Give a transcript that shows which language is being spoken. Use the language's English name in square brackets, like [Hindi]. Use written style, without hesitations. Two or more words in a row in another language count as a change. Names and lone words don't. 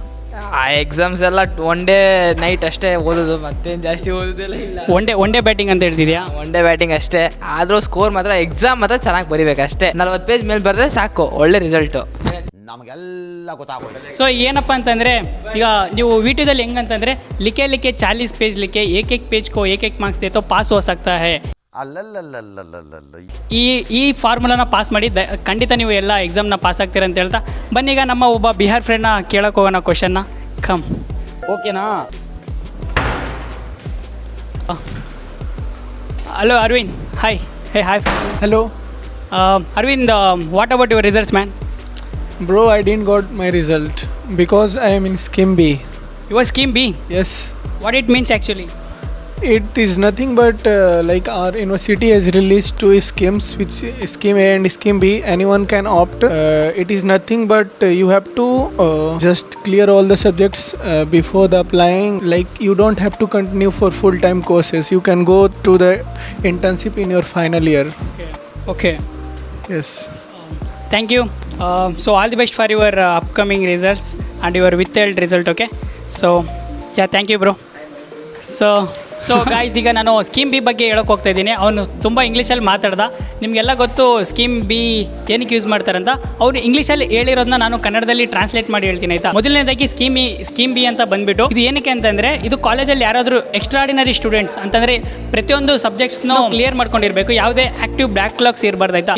[Kannada] ಆ ಎಕ್ಸಾಮ್ಸ್ ಎಲ್ಲ [English] one day night [Kannada] ಅಷ್ಟೇ ಓದೋದು, ಮತ್ತೇನು ಜಾಸ್ತಿ ಓದೋದಿಲ್ಲ. ಇಲ್ಲ [English] one day batting [Kannada] ಅಂತ ಹೇಳ್ತಿದ್ಯಾ? [English] one day batting [Kannada] ಅಷ್ಟೇ. ಆದರೂ ಸ್ಕೋರ್ ಮಾತ್ರ ಎಕ್ಸಾಮ್ ಮಾತ್ರ ಚೆನ್ನಾಗಿ ಬರೀಬೇಕು ಅಷ್ಟೇ. 40 ಪೇಜ್ ಮೇಲೆ ಬರೆದ್ರೆ ಸಾಕು, ಒಳ್ಳೆ ರಿಸಲ್ಟು. ನಮಗೆಲ್ಲ ಗೊತ್ತಾಗೋದು. ಸೊ ಏನಪ್ಪ ಅಂತಂದರೆ, ಈಗ ನೀವು VTUದಲ್ಲಿ ಹೆಂಗಂತಂದರೆ, [Hindi] लिखे 40 पेज लिखे, एक पेज को एक मार्क्स दे तो पास हो सकता है. [Kannada] ಈ ಫಾರ್ಮುಲಾನ ಪಾಸ್ ಮಾಡಿ ಖಂಡಿತ ನೀವು ಎಲ್ಲ ಎಕ್ಸಾಮ್ನ ಪಾಸ್ ಆಗ್ತೀರ ಅಂತ ಹೇಳ್ತಾ, ಬನ್ನಿ ಈಗ ನಮ್ಮ ಒಬ್ಬ ಬಿಹಾರ್ ಫ್ರೆಂಡ್ನ ಕೇಳಕ್ಕೆ ಹೋಗೋಣ ಕ್ವಶನ್ನ. ಕಮ್. ಓಕೆನಾ? [English] Hello Arvind. Hi. Hey hi. Hello. Arvind, what about your results, man? Bro, I didn't got my result because I am in Scheme B. You were Scheme B? Yes. What it means actually? It is nothing but like our university has released two schemes, which Scheme A and Scheme B. Anyone can opt. It is nothing but you have to just clear all the subjects before the applying. Like you don't have to continue for full-time courses. You can go to the internship in your final year. Okay. Yes. Thank you. So all the best for your upcoming results and your withheld result. Okay. So yeah, thank you bro. [Kannada] ಸೊ ಗಾಯ್ಸ್, ಈಗ ನಾನು ಸ್ಕೀಮ್ B ಬಗ್ಗೆ ಹೇಳೋಕೆ ಹೋಗ್ತಾ ಇದ್ದೀನಿ. ಅವನು ತುಂಬ ಇಂಗ್ಲೀಷಲ್ಲಿ ಮಾತಾಡ್ದ. ನಿಮಗೆಲ್ಲ ಗೊತ್ತು ಸ್ಕೀಮ್ B ಏನಕ್ಕೆ ಯೂಸ್ ಮಾಡ್ತಾರಂತ. ಅವ್ರು ಇಂಗ್ಲೀಷಲ್ಲಿ ಹೇಳಿರೋದನ್ನ ನಾನು ಕನ್ನಡದಲ್ಲಿ ಟ್ರಾನ್ಸ್ಲೇಟ್ ಮಾಡಿ ಹೇಳ್ತೀನಿ, ಆಯಿತಾ? ಮೊದಲನೇದಾಗಿ ಸ್ಕೀಮ್ B ಅಂತ ಬಂದುಬಿಟ್ಟು, ಇದು ಏನಕ್ಕೆ ಅಂತಂದರೆ, ಇದು ಕಾಲೇಜಲ್ಲಿ ಯಾರಾದರೂ [English] extraordinary students [Kannada] ಅಂತಂದರೆ ಪ್ರತಿಯೊಂದು ಸಬ್ಜೆಕ್ಟ್ಸ್ನ ಕ್ಲಿಯರ್ ಮಾಡ್ಕೊಂಡಿರಬೇಕು, ಯಾವುದೇ [English] active backlogs [Kannada] ಇರಬಾರ್ದು, ಆಯಿತಾ?